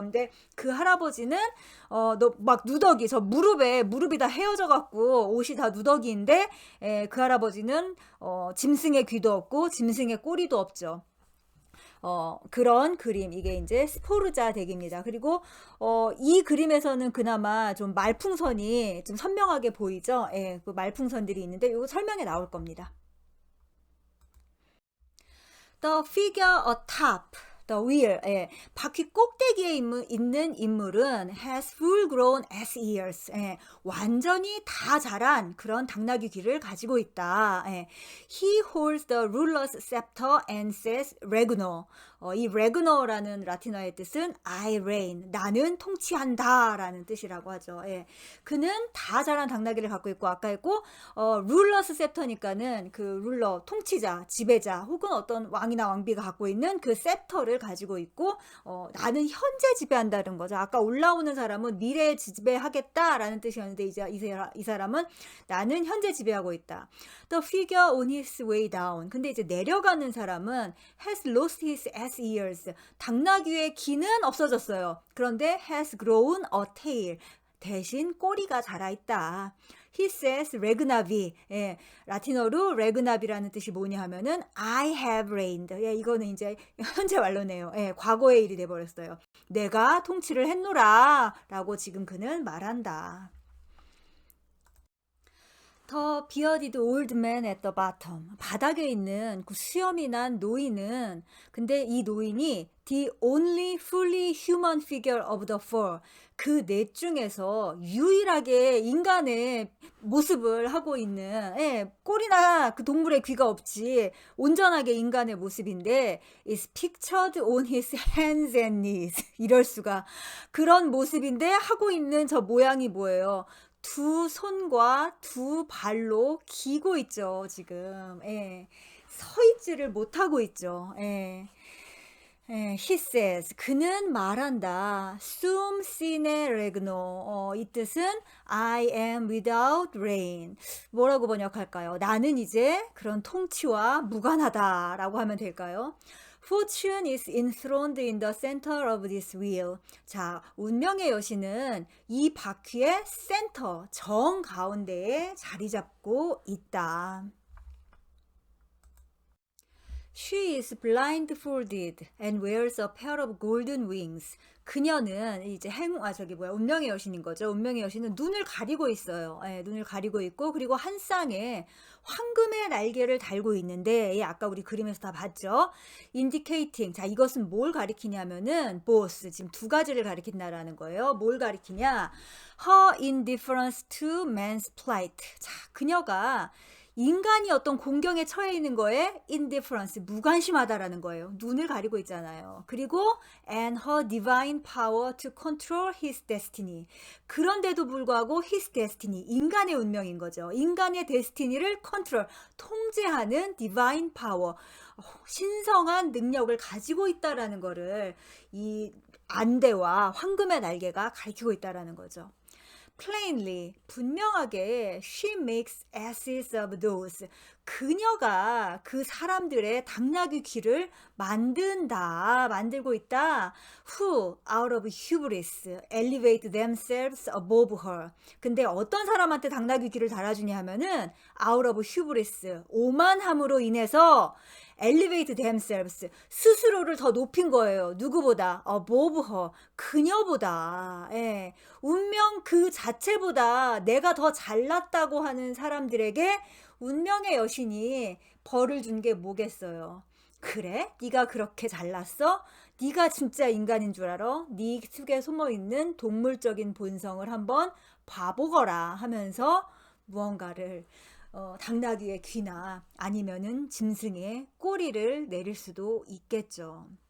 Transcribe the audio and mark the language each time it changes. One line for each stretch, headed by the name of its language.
Korean: 근데 그 할아버지는 막 누더기 저 무릎이 다 헤어져 갖고 옷이 다 누더기인데 그 할아버지는 짐승의 귀도 없고 짐승의 꼬리도 없죠. 그런 그림 이게 이제 스포르자 덱입니다. 그리고 이 그림에서는 그나마 좀 말풍선이 좀 선명하게 보이죠. 그 말풍선들이 있는데 이거 설명에 나올 겁니다.
English: The figure atop the wheel.
Korean: 바퀴 꼭대기에 있는 인물은
English: has full grown ass ears.
Korean: 완전히 다 자란 그런 당나귀 귀를 가지고 있다.
English: He holds the ruler's scepter and says Regno.
Korean: 이 Regno라는 라틴어의 뜻은
English: I reign.
Korean: 나는 통치한다 라는 뜻이라고 하죠. 그는 다 자란 당나귀를 갖고 있고 아까 했고 룰러스 셉터니까는 그 룰러 통치자 지배자 혹은 어떤 왕이나 왕비가 갖고 있는 그 셉터를 가지고 있고 나는 현재 지배한다는 거죠. 아까 올라오는 사람은 미래에 지배하겠다라는 뜻이었는데 이제 이 사람은 나는 현재 지배하고 있다.
English: The figure on his way down.
Korean: 근데 이제 내려가는 사람은
English: has lost his ass ears.
Korean: 당나귀의 귀는 없어졌어요. 그런데
English: has grown a tail.
Korean: 대신 꼬리가 자라있다.
English: He says 레그나비.
Korean: 라틴어로 레그나비라는 뜻이 뭐냐 하면은
English: I have reigned.
Korean: 이거는 이제 현재 완료네요. 과거의 일이 돼버렸어요. 내가 통치를 했노라 라고 지금 그는 말한다.
English: The bearded old man at the bottom.
Korean: 바닥에 있는 그 수염이 난 노인은, 근데 이 노인이
English: the only fully human figure of the four.
Korean: 그 넷 중에서 유일하게 인간의 모습을 하고 있는, 예, 꼴이나 그 동물의 귀가 없지 온전하게 인간의 모습인데
English: is pictured on his hands and knees.
Korean: 이럴 수가. 그런 모습인데 하고 있는 저 모양이 뭐예요? 두 손과 두 발로 기고 있죠, 지금. 예. 서 있지를 못하고 있죠. 예. 예,
English: he says,
Korean: 그는 말한다.
Latin: sum sine regno.
Korean: 이 뜻은
English: I am without reign.
Korean: 뭐라고 번역할까요? 나는 이제 그런 통치와 무관하다라고 하면 될까요?
English: Fortune is enthroned in the center of this wheel.
Korean: 자, 운명의 여신은 이 바퀴의 센터, 정 가운데에 자리 잡고 있다.
English: She is blindfolded and wears a pair of golden wings.
Korean: 그녀는 이제 운명의 여신인 거죠. 운명의 여신은 눈을 가리고 있어요. 예, 눈을 가리고 있고, 그리고 한 쌍에 황금의 날개를 달고 있는데, 예, 아까 우리 그림에서 다 봤죠.
English: indicating.
Korean: 자, 이것은 뭘 가리키냐면은 both. 지금 두 가지를 가리킨다라는 거예요. 뭘 가리키냐?
English: Her indifference to man's plight.
Korean: 자, 그녀가 인간이 어떤 공경에 처해 있는 거에 indifference, 무관심하다라는 거예요. 눈을 가리고 있잖아요. 그리고
English: and her divine power to control his destiny.
Korean: 그런데도 불구하고
English: his destiny,
Korean: 인간의 운명인 거죠. 인간의 destiny를 control, 통제하는
English: divine power,
Korean: 신성한 능력을 가지고 있다라는 거를 이 안대와 황금의 날개가 가리키고 있다라는 거죠.
English: plainly,
Korean: 분명하게
English: she makes asses of those.
Korean: 그녀가 그 사람들의 당나귀 귀를 만들고 있다.
English: who out of hubris elevate themselves above her.
Korean: 근데 어떤 사람한테 당나귀 귀를 달아주냐 하면은
English: out of hubris,
Korean: 오만함으로 인해서
English: elevate themselves,
Korean: 스스로를 더 높인 거예요. 누구보다?
English: above her,
Korean: 그녀보다. 예. 운명 그 자체보다 내가 더 잘났다고 하는 사람들에게 운명의 여신이 벌을 준 게 뭐겠어요? 그래? 네가 그렇게 잘났어? 네가 진짜 인간인 줄 알아? 네 속에 숨어있는 동물적인 본성을 한번 봐보거라 하면서 무언가를 당나귀의 귀나 아니면은 짐승의 꼬리를 내릴 수도 있겠죠.